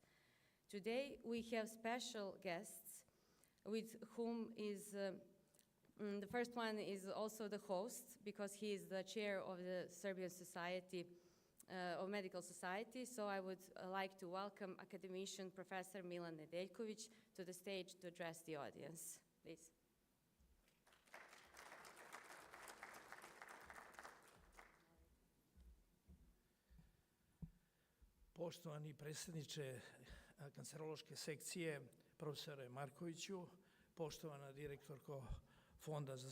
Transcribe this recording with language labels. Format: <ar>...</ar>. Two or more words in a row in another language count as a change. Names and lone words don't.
<en>Today, we have special guests with whom is, the first one is also the host, because he is the chair of the Serbian Society of Medical Society, so I would like to welcome academician Professor Milan Nedeljković to the stage to address the audience. Please.</en> <sr>Poštovani predsjedniče kancerološke sekcije, profesore Markoviću, poštovana direktorko Fonda za</sr>